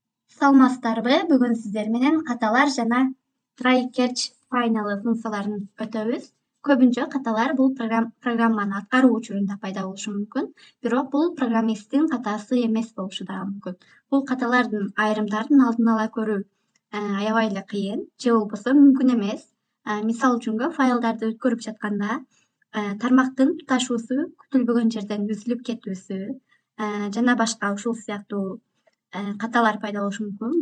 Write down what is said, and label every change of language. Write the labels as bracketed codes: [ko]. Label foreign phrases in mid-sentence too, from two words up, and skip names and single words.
[ky] Саламатсыздарбы? Бүгүн сиздер менен каталар жана [en] try catch finally [ky] функцияларын өтөбүз. Көбүнчө каталар бул программаны аткаруу учурунда пайда болушу мүмкүн, бирок бул программисттин катасы эмес болушу дагы мүмкүн. Бул каталардын айрымдарын алдын ала көрүү аябай эле кыйын, же болбосо мүмкүн эмес. Мисал үчүн файлдарды өткөрүп жатканда тармактын туташуусу күтүлбөгөн жерден үзүлүп кетүүсү жана башка ушул сыяктуу каталар пайда болушу мүмкүн.